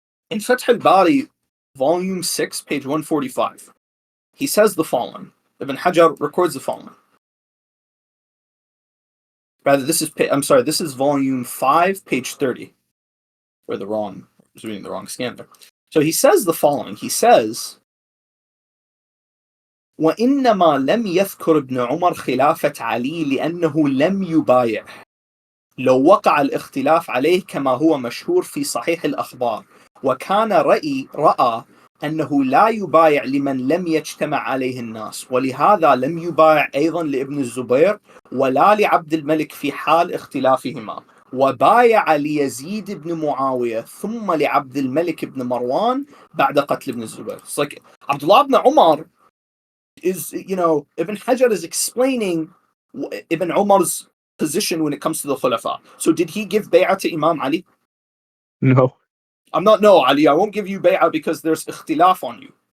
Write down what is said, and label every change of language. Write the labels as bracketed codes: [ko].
[en] In Fath al-Bari, volume 6, page 145, he says the following. Ibn Hajar records the following. Rather, this is volume 5, page 30. I was reading the wrong scan there. So he says the following. He says, [ar] وإنما لم يذكر ابن عمر خلافة علي لأنه لم يبايع لو وقع الاختلاف عليه كما هو مشهور في صحيح الأخبار وكان رأى أنه لا يبايع لمن لم يجتمع عليه الناس ولهذا لم يبايع أيضا لابن الزبير ولا لعبد الملك في حال اختلافهما وبايع ليزيد بن معاوية ثم لعبد الملك بن مروان بعد قتل ابن الزبير. [en] It's like Abdullah ibn Umar is, Ibn Hajar is explaining Ibn Umar's position when it comes to the Khulafa. So did he give bay'ah to Imam Ali? No. No, Ali, I won't give you bay'ah because there's ikhtilaf on you.